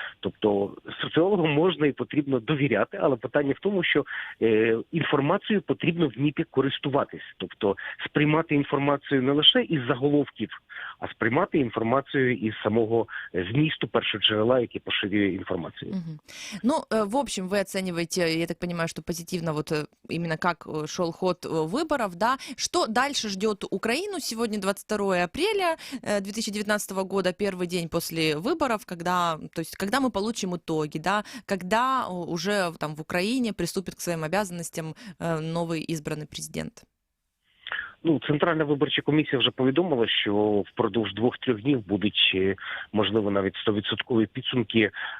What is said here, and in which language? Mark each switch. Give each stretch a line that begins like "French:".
Ukrainian: Тобто соціологам можна і потрібно довіряти, але питання в тому, що інформацією потрібно вміти користуватись. Тобто сприймати інформацію не лише із заголовків, а сприймати
Russian: информацию из самого
Ukrainian: змісту першоджерела, які поширює інформацію. Угу.
Russian: Ну, в общем, вы оцениваете, я так понимаю, что позитивно вот именно как шел ход выборов, да. Что дальше ждет Украину? Сегодня 22 апреля 2019 года, первый день после выборов, когда мы получим итоги, да, когда уже там в Украине приступит к своим обязанностям новый избранный президент.
Ukrainian: Ну, Центральна виборча комісія вже повідомила, що впродовж 2-3 днів будуть, можливо, навіть 100% підсумки